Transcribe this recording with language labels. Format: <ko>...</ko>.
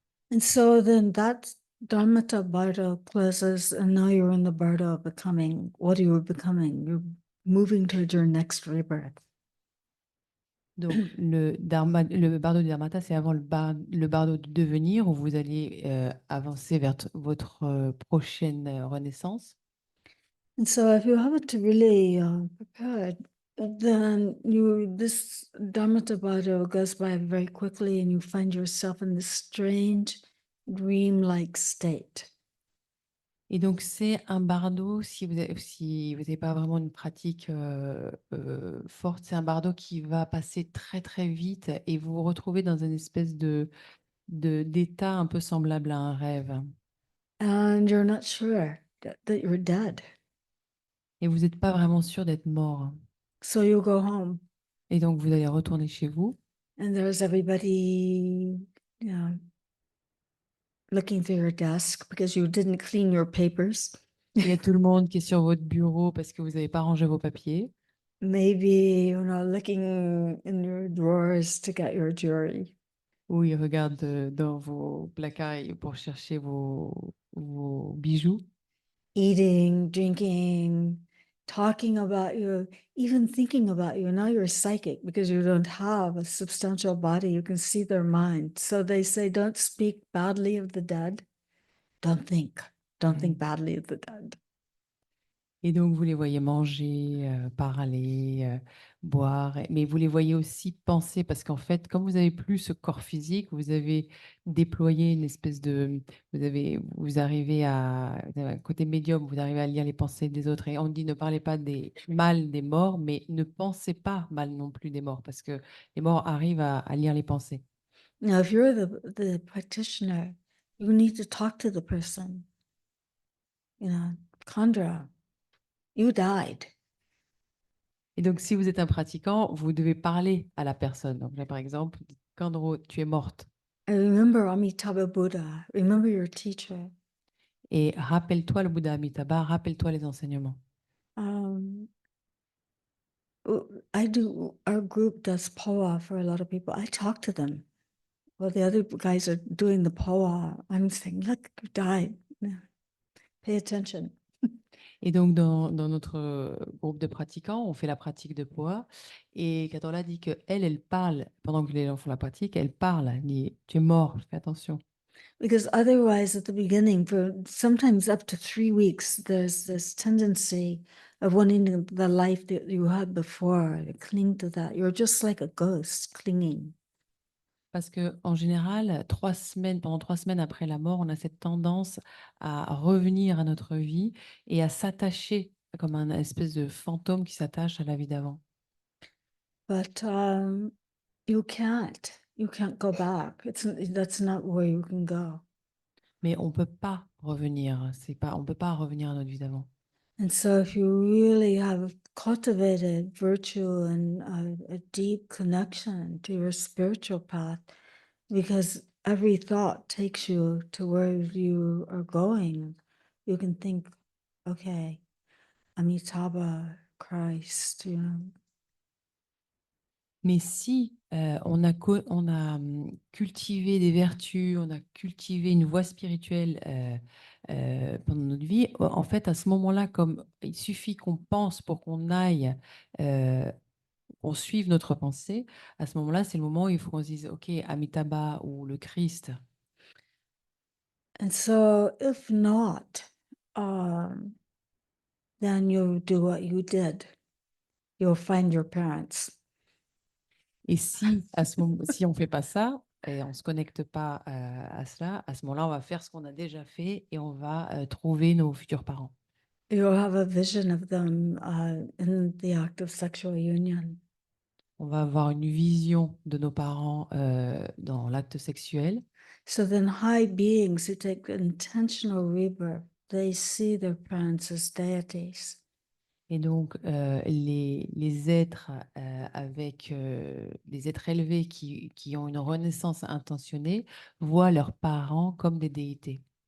<en>And so then that Dharmata Bardo closes, and now you're in the Bardo of becoming. What are you becoming? You're moving towards your next rebirth.</en> <fr>Donc, le bardo du Dharmata, c'est avant le bardo du devenir, où vous allez avancer vers votre prochaine renaissance.</fr> <en>And so if you haven't really prepared, then this Dharmatabhata goes by very quickly and you find yourself in this strange dream-like state.</en> <fr>Et donc, c'est un bardo, si vous n'avez pas vraiment une pratique forte, c'est un bardo qui va passer très, très vite et vous vous retrouvez dans une espèce d'état un peu semblable à un rêve.</fr> <en>And you're not sure that you're dead.</en> <fr>Et vous n'êtes pas vraiment sûr d'être mort.</fr> <en>So you go home</en> <fr>Et donc, vous allez retourner chez vous.</fr> <en>and there's everybody, looking through your desk because you didn't clean your papers.</en> <fr>Il y a tout le monde qui est sur votre bureau parce que vous n'avez pas rangé vos papiers.</fr> <en>Maybe, looking in your drawers to get your jewelry.</en> <fr>Ou ils regardent dans vos placards pour chercher vos bijoux.</fr> <en>Eating, drinking, talking about you, even thinking about you. Now you're psychic because you don't have a substantial body. You can see their mind. So they say, don't speak badly of the dead. Don't think. Don't think badly of the dead.</en> <fr>Et donc, vous les voyez manger, parler, boire, mais vous les voyez aussi penser, parce qu'en fait, comme vous n'avez plus ce corps physique, vous avez déployé une espèce vous arrivez vous avez un côté médium, vous arrivez à lire les pensées des autres. Et on dit ne parlez pas mal des morts, mais ne pensez pas mal non plus des morts, parce que les morts arrivent à lire les pensées.</fr> <en>Now, if you're the practitioner, you need to talk to the person. Chandra, you died.</en> <fr>Et donc, si vous êtes un pratiquant, vous devez parler à la personne. Donc là, par exemple, Kandro, tu es morte.</fr> <en>I remember Amitabha Buddha. Remember your teacher.</en> <fr>Et rappelle-toi le Bouddha Amitabha, rappelle-toi les enseignements.</fr> <en>Um, I do. Our group does poa for a lot of people. I talk to them. Well, the other guys are doing the poa. I'm saying, look, you died. Pay attention.</en> <fr>Et donc, dans notre groupe de pratiquants, on fait la pratique de Poa. Et Katorla dit qu'elle parle, pendant que les gens font la pratique, elle parle. Elle dit, tu es mort, fais attention.</fr> <en>Because otherwise, at the beginning, for sometimes up to 3 weeks, there's this tendency of wanting the life that you had before, to cling to that. You're just like a ghost clinging.</en> <fr>Parce qu'en général, pendant 3 semaines après la mort, on a cette tendance à revenir à notre vie et à s'attacher comme un espèce de fantôme qui s'attache à la vie d'avant.</fr> <en>But you can't. You can't go back. That's not where you can go.</en> <fr>Mais on ne peut pas revenir. On peut pas revenir à notre vie d'avant.</fr> <en>And so, if you really have cultivated virtue and a deep connection to your spiritual path, because every thought takes you to where you are going, you can think, okay, Amitabha, Christ,</en> <fr>Mais si on a cultivé des vertus, on a cultivé une voie spirituelle pendant notre vie, en fait, à ce moment-là, comme il suffit qu'on pense pour qu'on aille, qu'on suive notre pensée, à ce moment-là, c'est le moment où il faut qu'on se dise, OK, Amitabha ou le Christ.</fr> <en>And so, if not, then you do what you did. You'll find your parents.</en> <fr>Et si, si on ne fait pas ça, et on ne se connecte pas à cela, à ce moment-là, on va faire ce qu'on a déjà fait et on va trouver nos futurs parents.</fr> <en>You'll have a vision of them in the act of sexual union.</en> <fr>On va avoir une vision de nos parents dans l'acte sexuel.</fr> <en>So then, high beings who take intentional rebirth, they see their parents as deities.</en> <fr>Et donc, les êtres les êtres élevés qui ont une renaissance intentionnée voient leurs parents comme des déités.</fr>